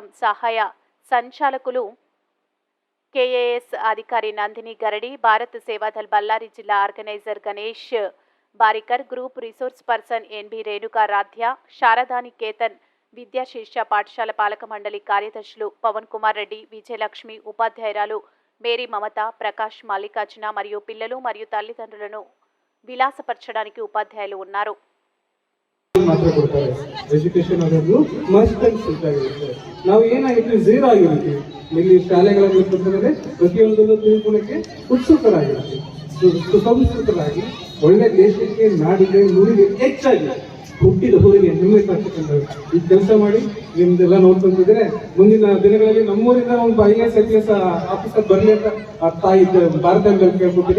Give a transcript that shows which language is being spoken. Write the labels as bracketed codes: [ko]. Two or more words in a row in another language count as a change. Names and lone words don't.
[te] సహాయ సంచాలకులు కేఏఎస్ అధికారి నందిని గరడి, భారత్ సేవాదల్ బళ్ళారి జిల్లా ఆర్గనైజర్ గణేష్ బారికర్, [en] group resource person [te] ఎన్బి రేణుకా రాధ్య, శారదా నికేతన్ విద్యా శీర్ష పాఠశాల పాలక మండలి కార్యదర్శులు పవన్ కుమార్ రెడ్డి, విజయలక్ష్మి, ఉపాధ్యాయురాలు మేరీ మమత, ప్రకాష్, మల్లికార్జున మరియు పిల్లలు మరియు తల్లిదండ్రులను విలాసపరచడానికి ఉపాధ్యాయులు ఉన్నారు. [kn] ಎಜುಕೇಶನ್ ಅನ್ನೋದು [en] must and should [kn] ಆಗಿರುತ್ತೆ. ನಾವು ಏನಾಗಿತ್ತು ಝೀರೋ ಆಗಿರ್ತೀವಿ. ಇಲ್ಲಿ ಶಾಲೆಗಳಲ್ಲಿ ಬಂದರೆ ಪ್ರತಿಯೊಂದನ್ನು ತಿಳ್ಕೊಳ್ಳಕ್ಕೆ ಉತ್ಸುಕರಾಗಿರ್ತೀವಿ. ಸುಸಂಸ್ಕೃತರಾಗಿ ಒಳ್ಳೆ ದೇಶಕ್ಕೆ, ನಾಡಿಗೆ, ನುಡಿಗೆ ಹೆಚ್ಚಾಗಿ ಹುಟ್ಟಿದ ಊರಿಗೆ ಹೆಮ್ಮೆ ತರ್ತಕ್ಕಂಥದ್ದು ಈ ಕೆಲಸ ಮಾಡಿ ನಿಮ್ದೆಲ್ಲ ನೋಡ್ಕೊಂತಿದ್ರೆ ಮುಂದಿನ ದಿನಗಳಲ್ಲಿ ನಮ್ಮೂರಿಂದ ಒಂದು [en] IAS IPS officer [kn] ಬರಲಿ ಅಂತ ತಾಯಿ ಭಾರತದಲ್ಲಿ ಕೇಳ್ಕೊತೀನಿ.